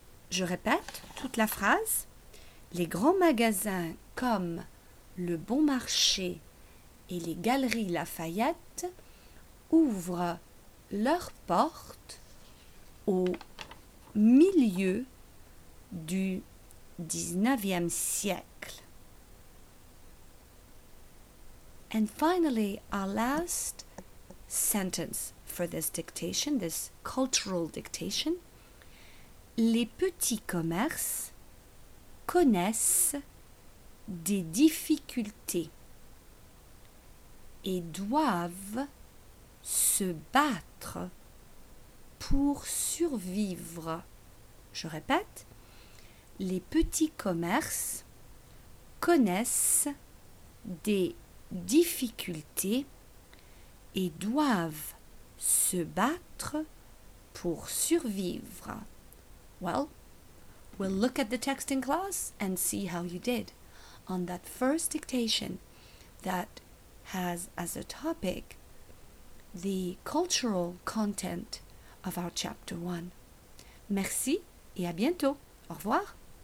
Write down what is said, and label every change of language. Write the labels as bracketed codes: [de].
[fr] Je répète toute la phrase. Les grands magasins comme Le Bon Marché et les Galeries Lafayette ouvrent leurs portes au milieu du 19e siècle. [en] And finally, our last sentence for this dictation, this cultural dictation. [fr] Les petits commerces connaissent des difficultés. et doivent se battre pour survivre. Je répète, les petits commerces connaissent des difficultés et doivent se battre pour survivre. [en] Well, we'll look at the text in class and see how you did on that first dictation that has as a topic the cultural content of our chapter 1. [fr] Merci et à bientôt. Au revoir.